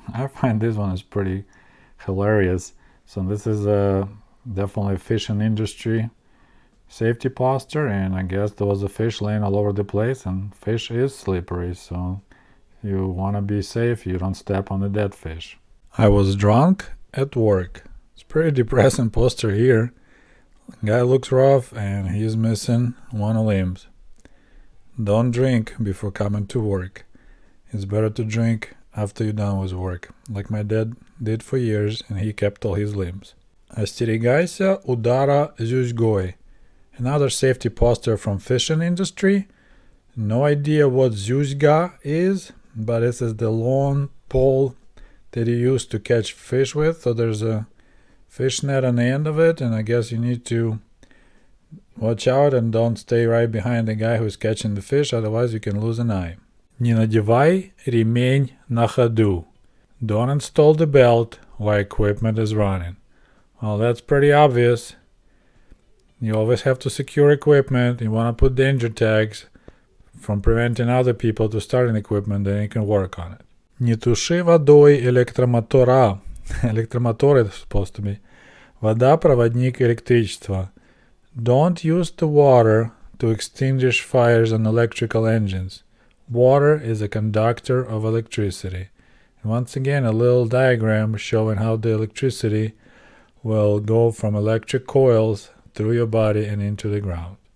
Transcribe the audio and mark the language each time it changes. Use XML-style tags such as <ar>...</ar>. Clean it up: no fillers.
<en>I find this one is pretty hilarious. So this is definitely a fishing industry safety poster, and I guess there was a fish laying all over the place, and fish is slippery, so you want to be safe, you don't step on a dead fish. I was drunk at work. It's pretty depressing poster here. Guy looks rough and he's missing one of limbs. Don't drink before coming to work. It's better to drink after you're done with work, like my dad did for years, and he kept all his limbs.</en> <ru>Остерегайся удара зюзьгой.</ru> <en>Another safety poster from fishing industry. No idea what zюzьга is, but this is the long pole that you use to catch fish with. So there's a fish net on the end of it, and I guess you need to watch out and don't stay right behind the guy who's catching the fish, otherwise you can lose an eye.</en> <ru>Не надевай ремень на ходу.</ru> <en>Don't install the belt while equipment is running. Well, that's pretty obvious. You always have to secure equipment. You want to put danger tags from preventing other people to starting equipment, then you can work on it.</en> <ru>Не туши водой электромотора.</ru> <en>Электромотор is supposed to be.</en> <ru>Вода – проводник электричества.</ru> <en>Don't use the water to extinguish fires on electrical engines. Water is a conductor of electricity. And once again, a little diagram showing how the electricity will go from electric coils through your body and into the ground.</en>